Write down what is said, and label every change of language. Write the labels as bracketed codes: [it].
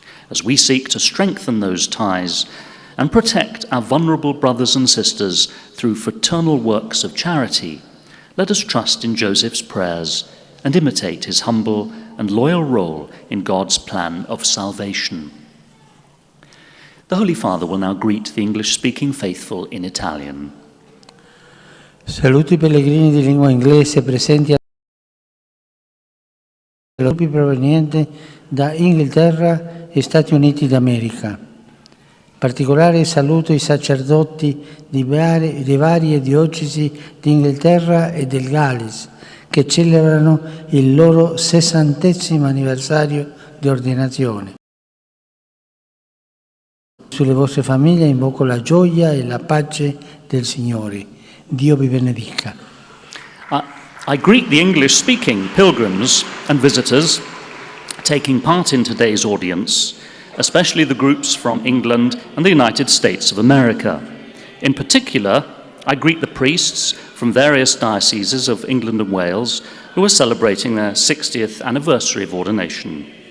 [en] As we seek to strengthen those ties and protect our vulnerable brothers and sisters through fraternal works of charity, let us trust in Joseph's prayers and imitate his humble and loyal role in God's plan of salvation. The Holy Father will now greet the English-speaking faithful in Italian. [it] Saluto I pellegrini di lingua inglese presenti gruppi provenienti da Inghilterra e Stati Uniti d'America. Particolare saluto i sacerdoti di varie diocesi di Inghilterra e del Galles che celebrano il loro 60° anniversario di ordinazione. Sulle vostre famiglie invoco la gioia e la pace del Signore. Dio vi benedica. [en] I greet the English-speaking pilgrims and visitors taking part in today's audience, especially the groups from England and the United States of America. In particular, I greet the priests from various dioceses of England and Wales who are celebrating their 60th anniversary of ordination.